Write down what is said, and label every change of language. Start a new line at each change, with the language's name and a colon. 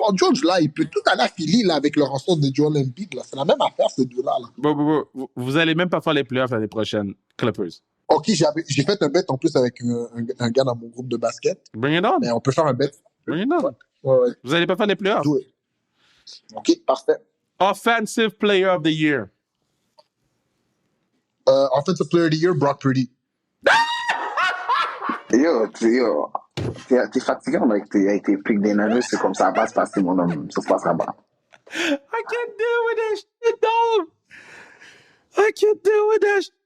French: Paul George, là, il peut tout aller à Philly là, avec le rançon de Joel Embiid. Là. C'est la même affaire, ces deux-là. Là. Bro. Vous allez même pas faire les playoffs l'année prochaine, Clippers. OK, j'ai fait un bet en plus avec un gars dans mon groupe de basket.
English: Bring it on.
French: Mais on peut faire un bet.
English: Bring it on.
French: Ouais. Vous allez pas faire les playoffs. OK, parfait.
English: Offensive Player of the Year. Offensive Player of the Year, Brock Purdy.
French: Yo, t'es fatigant avec tes pics des nanus, c'est comme ça va se passer, mon homme. Ça se passera pas.
English: I can't deal with that shit, dog. I can't deal with that shit.